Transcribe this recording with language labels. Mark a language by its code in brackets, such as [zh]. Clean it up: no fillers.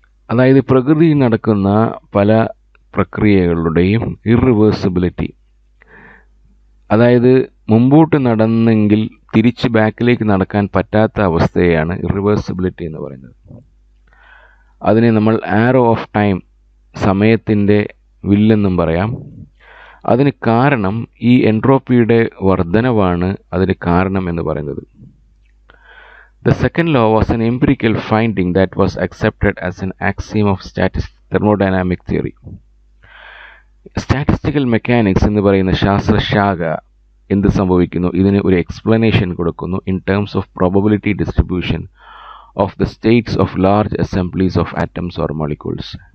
[ml] അതായത് പ്രകൃതിയിൽ നടക്കുന്ന പല പ്രക്രിയകളുടെയും ഇർറിവേഴ്സിബിലിറ്റി, അതായത് മുമ്പോട്ട് നടന്നെങ്കിൽ തിരിച്ച് ബാക്കിലേക്ക് നടക്കാൻ പറ്റാത്ത അവസ്ഥയെയാണ് ഇർറിവേഴ്സിബിലിറ്റി എന്ന് പറയുന്നത്. അതിനെ നമ്മൾ ആരോ ഓഫ് ടൈം, സമയത്തിൻ്റെ വില്ലെന്നും പറയാം. അതിന് കാരണം ഈ എൻട്രോപ്പിയുടെ വർധനവാണ് അതിന് കാരണം എന്ന് പറയുന്നത്. [en] The second law was an empirical finding that was accepted as an axiom of thermodynamic theory. [ml] Statistical mechanics എന്ന് പറയുന്ന ശാസ്ത്രശാഖ എന്ത് സംഭവിക്കുന്നു? ഇതിന് ഒരു എക്സ്പ്ലനേഷൻ കൊടുക്കുന്നു [en] In terms of probability distribution of the states of large assemblies of atoms or molecules.